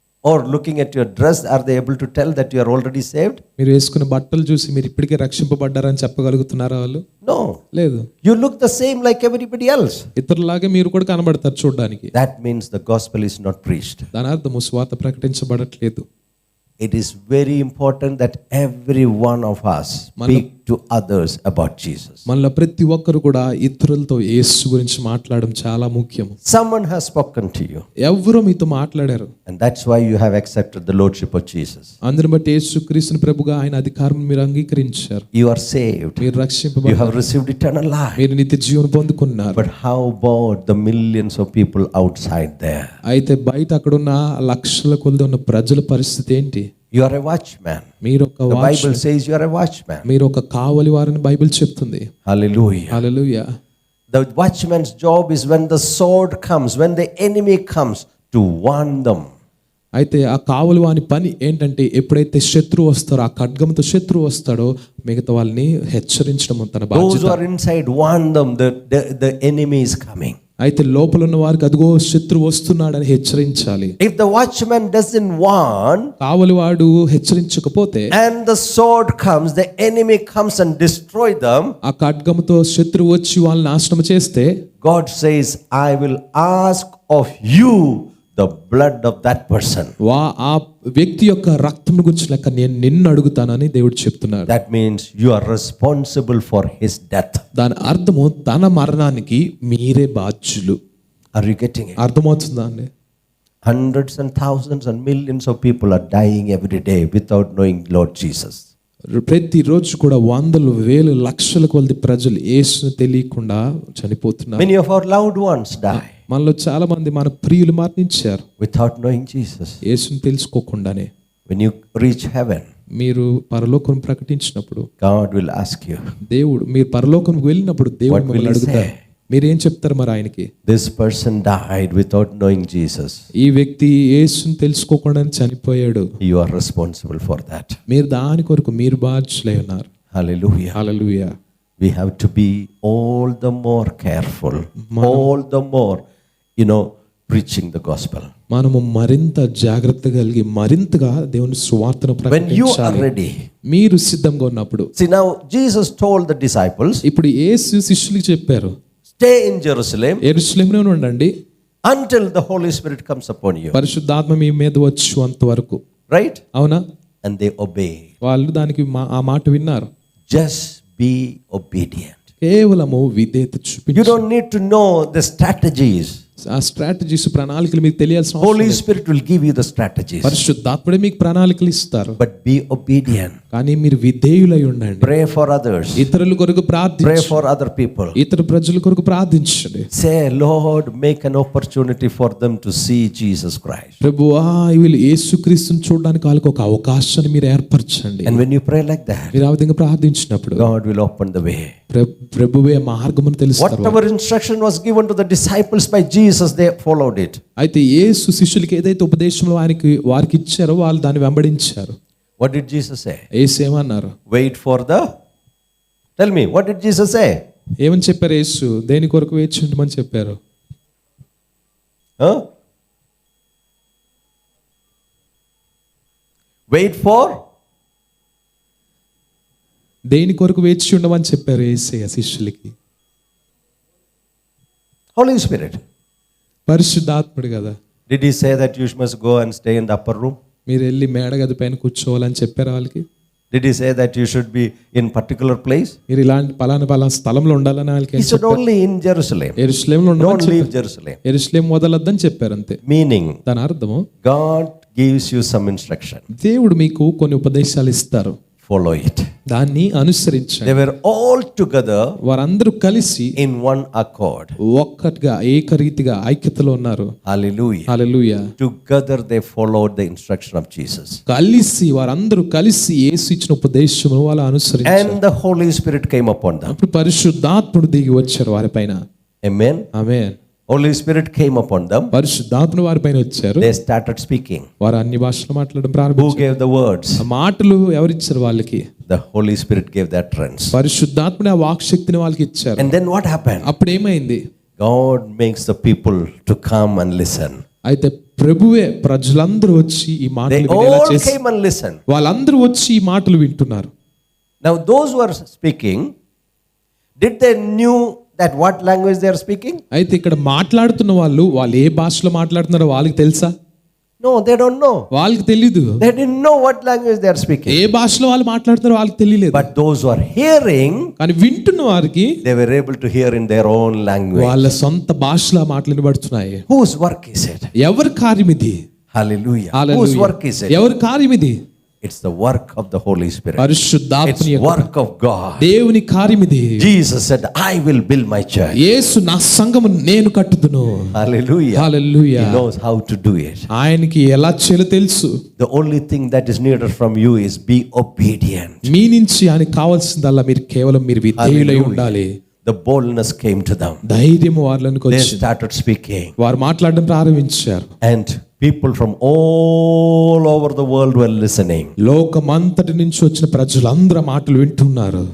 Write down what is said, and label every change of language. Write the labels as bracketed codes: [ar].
[en] Or looking at your dress, are they able to tell that you are already saved? [te] మీరు వేసుకున్న బట్టలు చూసి మీరు ఇప్పటికే రక్షింపబడ్డారని చెప్పగలుగుతున్నారా వాళ్ళు? [en] No. [te] లేదు. [en] You look the same like everybody else. [te] ఇతరులాగే మీరు కూడా కనబడతారు చూడడానికి. [en] That means the gospel is not preached. [te] దాని అర్థము సువార్త ప్రకటించబడట్లేదు. [en] It is very important that every one of us speak to others about Jesus. [te] మనలో ప్రతి ఒక్కరు కూడా ఇతరులతో యేసు గురించి మాట్లాడడం చాలా ముఖ్యం. [en] Someone has spoken to you. [te] ఎవరో మీతో మాట్లాడారు. [en] And that's why you have accepted the lordship of Jesus. [te] అందుని బట్టి యేసుక్రీస్తుని ప్రభుగా ఆయన అధికారం మీరు అంగీకరించారు. [en] You are saved. [te] మీరు రక్షింపబడ్డారు. [en] You have received eternal life. [te] మీరు నిత్య జీవన పొందుకున్నారు. [en] But how about the millions of people outside there? [te] అయితే బయట అక్కడ ఉన్న లక్షల కొలది ఉన్న ప్రజల పరిస్థితి ఏంటి? [en] You are a watchman. [te] మీరు ఒక [en] The Bible says you are a watchman. [te] మీరు ఒక కావలి వారని బైబిల్ చెప్తుంది. [en] Hallelujah. Hallelujah. The watchman's job is when the sword comes, when the enemy comes, to warn them. [te] అయితే ఆ కావలి వాని పని ఏంటంటే ఎప్పుడైతే శత్రువు వస్తారో, ఆ ఖడ్గంతో శత్రువు వస్తాడో మిగతా వాళ్ళని హెచ్చరించడం తన బాధ్యత. [en] Those who are inside, warn them the enemy is coming. [te] అయితే లోపల ఉన్న వారికి అదిగో శత్రువు వస్తున్నాడని హెచ్చరించాలి. [en] If the watchman doesn't warn, [te] కావలివాడు హెచ్చరించకపోతే, [en] and the sword comes, the enemy comes and destroy them, [te] ఆ ఖడ్గంతో శత్రువు వచ్చి వాళ్ళని నాశనం చేస్తే, [en] God says, I will ask of you the blood of that person. [te] ఆ వ్యక్తి యొక్క రక్తం గురించి లెక్క నేను నిన్ను అడుగుతానని దేవుడు చెప్తున్నాడు. [en] That means you are responsible for his death. [te] దాని అర్థము తన మరణానికి మీరే బాధ్యులు. [en] Are you getting it? [te] అర్థమవుతుందా అండి? [en] Hundreds and thousands and millions of people are dying every day without knowing Lord Jesus. [te] ప్రతిరోజు కూడా వందలు వేలు లక్షల కొలది ప్రజలు యేసుని తెలియకుండా చనిపోతున్నారు. [en] Many of our loved ones die [te] మనలో చాలా మంది మన ప్రియులు మరణించారు [en] without knowing Jesus. [te] యేసుని తెలుసుకోకుండానే. [en] When you reach heaven, [te] మీరు పరలోకం ప్రకటించినప్పుడు [en] God will ask you, [te] దేవుడు మీరు పరలోకంకి వెళ్ళినప్పుడు దేవుడు మిమ్మల్ని అడుగుతారు, మీరేం చెప్తారు మరి ఆయనకి? [en] This person died without knowing Jesus. [te] ఈ వ్యక్తి యేసుని తెలుసుకోకుండా చనిపోయాడు. [en] You are responsible for that. [te] మీరు దాని కొరకు మీరు బాధ్యులై ఉన్నారు. [en] Hallelujah. [te] Hallelujah. [en] We have to be all the more careful, all the more, preaching the gospel. [te] మనము మరింత జాగ్రత్త కలిగి మరింతగా దేవుని సువార్తను [en] When you are [te] ప్రకటించాలి. [en] ready. [te] మీరు సిద్ధంగా ఉన్నప్పుడు. [en] See, now Jesus told the disciples, [te] ఇప్పుడు యేసు శిష్యులకు చెప్పారు, [en] stay in Jerusalem [te] యెరూషలేములో ఉండండి [en] until the Holy Spirit comes upon you. [te] పరిశుద్ధాత్మ మీ మీద వచ్చేంత వరకు. [en] Right? [te] అవునా? [en] And they obey. [te] వాళ్ళు దానికి ఆ మాట విన్నారు. [en] Just be obedient. [te] కేవలము విధేయత [en] You [te] చూపించు. [en] don't need to know the strategies. [te] ఆ స్ట్రాటజీస్ ప్రణాళికలు మీకు తెలియాల్సిన [en] Holy Spirit will give you the strategies. [te] పరిశుద్ధాత్ముడే మీకు ప్రణాళికలు ఇస్తారు. [en] But be obedient. [te] కానీ మీరు విధేయులై ఉండండి. [en] Pray for others. [te] ఇతరుల కొరకు [en] Pray [te] ప్రార్థించండి. [en] for other people. [te] ఇతర ప్రజల కొరకు ప్రార్థించండి. [en] Say, Lord, make an opportunity for them to see Jesus Christ. [te] ప్రభువా వీళ్ళు యేసుక్రీస్తుని చూడడానికి వాళ్ళకి ఒక అవకాశాన్ని మీరు ఏర్పరచండి. [en] And when you pray like that, [te] మీరు ఆ విధంగా ప్రార్థించినప్పుడు [en] God will open the way. [te] ప్రభువే మార్గమును తెలుస్తారు. [en] Whatever instruction was given to the disciples by Jesus, they followed it. [te] అయితే యేసు శిష్యులకి ఏదైతే ఉపదేశంలో వారికి ఇచ్చారో వాళ్ళు దాన్ని వెంబడించారు. [en] What did Jesus say? [te] యేసు ఏమన్నారు? [en] Wait for the. Tell me, what did Jesus say? [te] ఏమని చెప్పారు యేసు? దేని కొరకు వేచి ఉండమని చెప్పారు? [en] Wait for. [te] దేని కొరకు వేచి ఉండమని చెప్పారు యేసయ్య శిష్యులకి? [en] Holy Spirit. [te] పరిశుద్ధాత్ముడు కదా. [en] Did he say that you must go and stay in the upper room? [te] మీరు వెళ్ళి మేడగది పైన కూర్చోవాలని చెప్పారు వాళ్ళకి? [en] Did he say that you should be in particular place? [te] మీరు ఇలాంటి పలానా స్థలంలో ఉండాలని వాళ్ళకి [en] He said only in Jerusalem. [te] యెరూషలేములో [en] Don't [te] ఉండమని [en] leave [te] చెప్పారు. [en] Jerusalem. [te] యెరూషలేము వదలొద్దని చెప్పారు అంతే. [en] Meaning, [te] దాని అర్థము [en] God gives you some instruction. [te] దేవుడు మీకు కొన్ని ఉపదేశాలు ఇస్తారు. [en] Follow it. [te] దాన్ని అనుసరించండి. [en] They were all together [te] వారందరూ కలిసి [en] in one accord. [te] ఒక్కటిగా ఏకరీతిగా ఐక్యతలో ఉన్నారు. [en] Hallelujah. [te] Hallelujah. [en] Together they followed the instruction of Jesus. [te] కలిసి వారందరూ కలిసి యేసు ఇచ్చిన ఉపదేశమును వాళ్ళు అనుసరించారు. [en] And the Holy Spirit came upon them. [te] అప్పుడు పరిశుద్ధాత్ముడు దిగి వచ్చారు వారిపైన. [en] Amen. [te] ఆమేన్. [en] Holy Spirit came upon them. [te] పరిశుద్ధాత్ముడు వారిపైన వచ్చారు. [en] They started speaking. [te] వారు అన్ని భాషలు మాట్లాడడం [en] Who [te] ప్రారంభించారు. [en] gave the words? [te] ఆ మాటలు ఎవరిచ్చారు వాళ్ళకి? [en] The Holy Spirit gave the utterance. [te] పరిశుద్ధాత్ముడు ఆ వాక్శక్తిని వాళ్ళకి ఇచ్చారు. [en] And then what happened? [te] అప్పుడు ఏమైంది? [en] God makes the people to come and listen. [te] అయితే ప్రభువే ప్రజలందరూ వచ్చి ఈ [en] They [te] మాటలు వినేలా [en] all [te] చేసి [en] came and listened. [te] వాళ్ళందరూ వచ్చి ఈ మాటలు వింటున్నారు. [en] Now those who are speaking, did they knew that what language they are speaking? [te] అయితే ఇక్కడ మాట్లాడుతున్న వాళ్ళు ఏ భాషలో మాట్లాడుతున్నారో వాళ్ళకి తెలుసా? [en] No, they don't know. [te] వాళ్ళకి తెలీదు. [en] They didn't know what language they are speaking. [te] ఏ భాషలో వాళ్ళు మాట్లాడుతున్నారో వాళ్ళకి తెలియలేదు. [en] But those who are hearing, [te] కానీ వింటున్న వారికి [en] they were able to hear in their own language. [te] వాళ్ళ సొంత భాషలో మాటలు వినబడుతున్నాయి. [en] Whose work is it? [te] ఎవరి కార్యం ఇది? [en] Hallelujah. [te] Hallelujah. [en] Whose work is it? [te] ఎవరి కార్యం ఇది? [en] It's the work of the Holy Spirit. [te] పరిశుద్ధాత్మని [en] It's [te] యొక్క [en] work of God. [te] దేవుని కార్యం ఇది. [en] Jesus said, I will build my church. [te] యేసు నా సంఘమును నేను కట్టుదును. [en] Hallelujah. [te] Hallelujah. [en] He knows how to do it. [te] ఆయనకి ఎలా చేయాలో తెలుసు. [en] The only thing that is needed from you is be obedient. [te] మీ నుంచి ఆయనకి కావాల్సిందల్లా మీరు కేవలం మీరు విధేయులై ఉండాలి. [en] The boldness came to them. [te] ధైర్యం వారిలోనికి [en] They [te] వచ్చింది. [en] started speaking. [te] వారు మాట్లాడడం ప్రారంభించారు. [en] And people from all over the world were listening. [te] లోకమంతటి నుంచి వచ్చిన ప్రజలందరూ మాటలు వింటున్నారు.